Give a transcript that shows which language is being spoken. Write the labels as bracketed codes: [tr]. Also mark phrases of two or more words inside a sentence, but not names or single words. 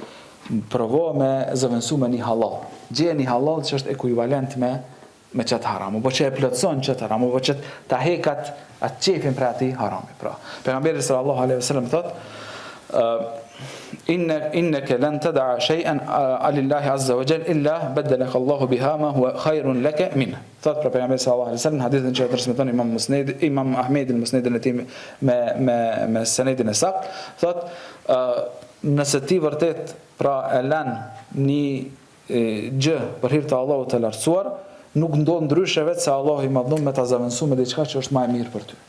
[sq] Provo me zëvendësu me një halal. Gjeje një halal që është ekuivalent me qëtë haram, po që e plotson qëtë haram, po që ta hekat atë qefin për ati harami. Pra, pejgamberi [ar] صلى الله عليه وسلم thot, إنك لن تدع شيئا لله عز وجل إلا بدلك الله بها ما هو خير لك من. [sq] Thot për pejgamberin [ar] صلى الله عليه وسلم [sq] hadithin që transmeton Imam Ahmedi në musnedin e tij me senedin e sakt, thot nëse ti vërtet pra e lën një gjë për hir të Allahut të lartësuar, nuk ndodh ndryshe vetë se Allahu i madhnuar me ta zavendësuar me diçka që është më e mirë për ty.